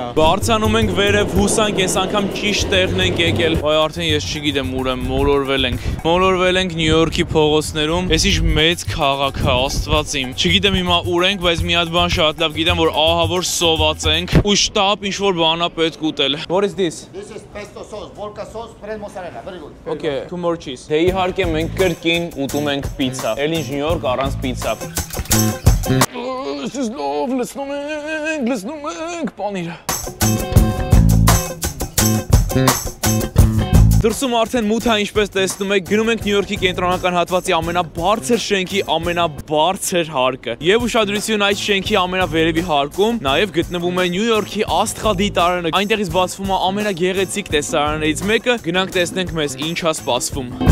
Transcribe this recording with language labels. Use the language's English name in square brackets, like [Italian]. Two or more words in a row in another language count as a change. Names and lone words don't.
[Armenian] Բարձանում ենք վերև, հուսանք այս անգամ ճիշտ տեղն ենք եկել։ Այ արդեն ես չգիտեմ ուր եմ, մոլորվել ենք Նյու Յորքի փողոցներում։ Էս ինչ մեծ քաղաք է, Աստված իմ։ Չգիտեմ հիմա ուր ենք, բայց մի հատ բան շատ լավ գիտեմ, որ ահա որ սոված ենք ու շտապ ինչ որ բան է պետք ուտել։ [English] What is this? This is pesto sauce, vodka sauce, bread mozzarella, very good. Okay, 2 more cheese։ [Armenian] Դե իհարկե մենք կրկին ուտում ենք պիցա։ Էլ ինչ Նյու Յորք առանց պիցա։ [English] This is love, [Armenian] լցնում ենք, պանիրը։ Դրսում արդեն մութ է, ինչպես տեսնում եք, գնում ենք Նյու Յորքի կենտրոնական հատվածի ամենաբարձր շենքի ամենաբարձր հարկը։ Եվ ուշադրություն այդ շենքի ամենավերևի հարկում նաև գտնվում է Նյու Յորքի աստղադիտարանը։ Այնտեղից բացվում է ամենագեղեցիկ տեսարաններից մեկը։ Գնանք տեսնենք մեզ ինչ է սպասվում։